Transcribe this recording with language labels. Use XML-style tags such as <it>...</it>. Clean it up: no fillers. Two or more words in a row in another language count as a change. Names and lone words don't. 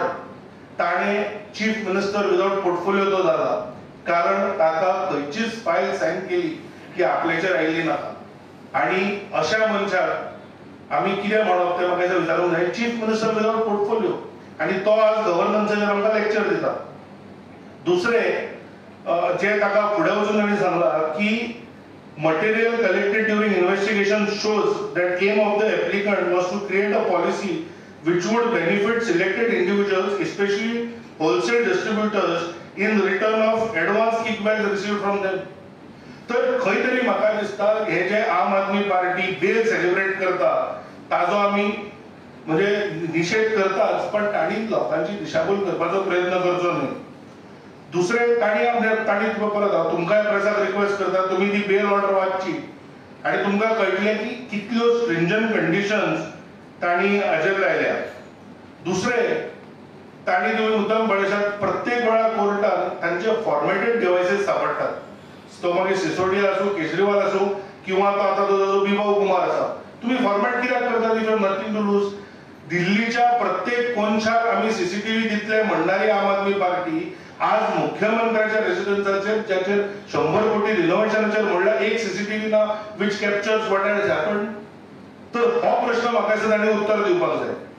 <kok>ताणें</kok> <en>chief minister without portfolio</en> <kok>तो जाला कारण ताका खंयचीच फायल सायन केली की आपल्याचेर आयिल्ली नाका. आनी अशा मनशाक आमी कितें म्हणप तें म्हाका विचारूंक जाय.</kok> <en>chief minister without portfolio</en> <kok>आनी तो आज गव्हर्नन्साचेर आमकां लेक्चर दिता. दुसरें जे ताका फुडें वचून ताणें सांगलां की</kok> <en>material collected during investigation shows that aim of the applicant was to create a policy which would benefit selected individuals, especially wholesale distributors, in return of advance kickbacks received from them.</en> <kok>तर खंय तरी म्हाका दिसता हे जे आम आदमी पार्टी बेल सेलिब्रेट करता ताजो आमी म्हणजे निषेध करताच पण तांणी लोकांची दिशाभूल करपाचो प्रयत्न करचो न्हय. दुसरे तांणी परत तुमकां प्रेसाक रिक्वेस्ट करता तुम्ही ती</kok> <en>bail order</en> <kok>वाचची आणि तुमकां कळटलें की कितल्यो</kok> <en>stringent conditions</en> <kok>तांणी हाजेर लायल्या. दुसरे तांणी तुम्ही मुद्दम पळयशात प्रत्येक वेळा कोर्टान तांचे</kok> <en>formatted devices</en> <kok>सापडटात. तो मागीर सिसोडिया आसूं केजरीवाल आसूं किंवा तो आतां जो बिभाव कुमार आसा. तुम्ही फॉर्मेट कित्याक करतात</kok> <en>if you have nothing to lose.</en> <kok>दिल्लीच्या प्रत्येक कोनशाक आमी सीसीटीव्ही दितले म्हणणारी आम आदमी पार्टी आज मुख्यमंत्र्याच्या रेसिडेन्साचेर ज्याचेर 100 कोटी रिनोव्हेशनाचेर म्हणल्यार एक सीसीटीव्ही ना</kok> <en>which captures what has happened.</en> <kok>तर हो प्रश्न म्हाका दिसता तांणी उत्तर दिवपाक जाय.</kok>